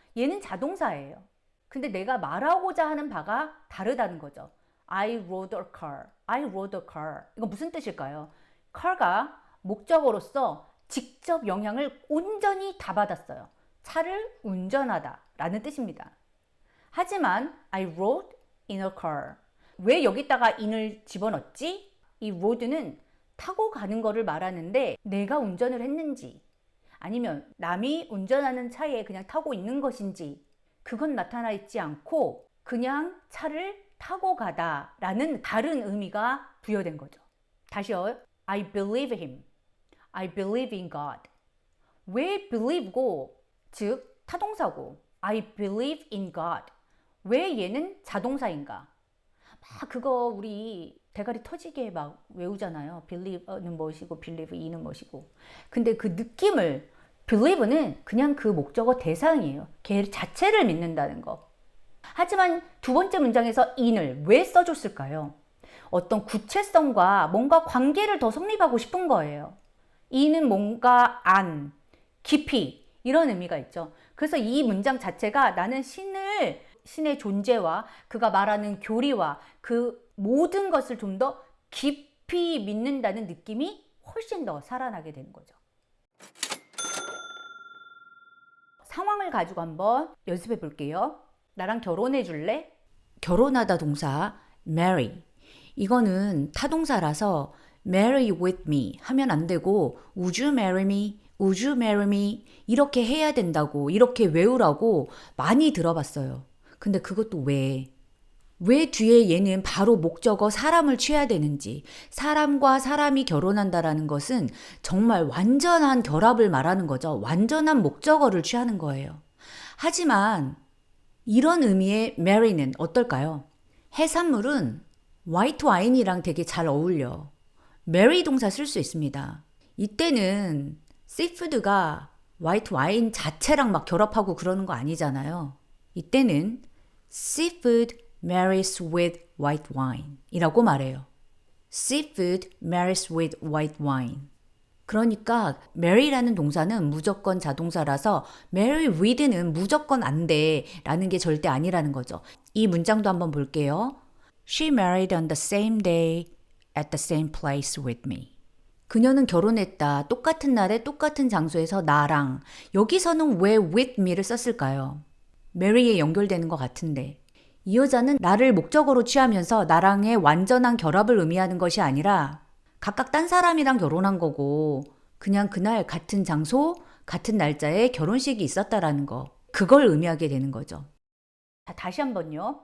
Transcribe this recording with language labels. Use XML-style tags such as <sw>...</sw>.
<ko>얘는 자동사예요. 근데 내가 말하고자 하는 바가 다르다는 거죠.</ko> <en>I rode a car. I rode a car.</en> <ko>이건 무슨 뜻일까요? car가 목적어로서 직접 영향을 온전히 다 받았어요. 차를 운전하다 라는 뜻입니다.</ko> <en>하지만 I rode in a car.</en> <ko>왜 여기다가 in을 집어넣었지? 이 road는 타고 가는 거를 말하는데 내가 운전을 했는지 아니면 남이 운전하는 차에 그냥 타고 있는 것인지 그건 나타나 있지 않고 그냥 차를 타고 가다 라는 다른 의미가 부여된 거죠.</ko> <en>다시요. I believe him. I believe in God.</en> <ko>왜 believe고 즉 타동사고</ko> <en>I believe in God.</en> <ko>왜 얘는 자동사인가? 막 그거 우리 대가리 터지게 막 외우잖아요. believe는 뭐시고 believe 이는 뭐시고. 근데 그 느낌을 believe는 그냥 그 목적어 대상이에요. 걔 자체를 믿는다는 거. 하지만 두 번째 문장에서 in을 왜 써줬을까요? 어떤 구체성과 뭔가 관계를 더 성립하고 싶은 거예요. in은 뭔가 안, 깊이 이런 의미가 있죠. 그래서 이 문장 자체가 나는 신의 존재와 그가 말하는 교리와 그 모든 것을 좀 더 깊이 믿는다는 느낌이 훨씬 더 살아나게 되는 거죠. 상황을 가지고 한번 연습해 볼게요. 나랑 결혼해 줄래? 결혼하다 동사 marry. 이거는 타동사라서 marry with me 하면 안 되고</ko> <en>would you marry me? Would you marry me?</en> <ko>이렇게 해야 된다고 이렇게 외우라고 많이 들어봤어요. 근데 그것도 왜 뒤에 얘는 바로 목적어 사람을 취해야 되는지 사람과 사람이 결혼한다라는 것은 정말 완전한 결합을 말하는 거죠. 완전한 목적어를 취하는 거예요. 하지만 이런 의미의 marry는 어떨까요? 해산물은 white wine이랑 되게 잘 어울려. marry 동사 쓸 수 있습니다. 이때는 seafood가 white wine 자체랑 막 결합하고 그러는 거 아니잖아요.</ko> <en>이때는 seafood marries with white wine</en> <ko>이라고 말해요.</ko> <en>Seafood marries with white wine.</en> <ko>그러니까 marry라는 동사는 무조건 자동사라서 marry with는 무조건 안 돼 라는 게 절대 아니라는 거죠. 이 문장도 한번 볼게요.</ko> <en>She married on the same day at the same place with me.</en> <ko>그녀는 결혼했다. 똑같은 날에 똑같은 장소에서 나랑. 여기서는 왜 with me를 썼을까요? marry에 연결되는 것 같은데. 이 여자는 나를 목적어로 취하면서 나랑의 완전한 결합을 의미하는 것이 아니라 각각 딴 사람이랑 결혼한 거고 그냥 그날 같은 장소, 같은 날짜에 결혼식이 있었다라는 거. 그걸 의미하게 되는 거죠. 자, 다시 한번요.</ko>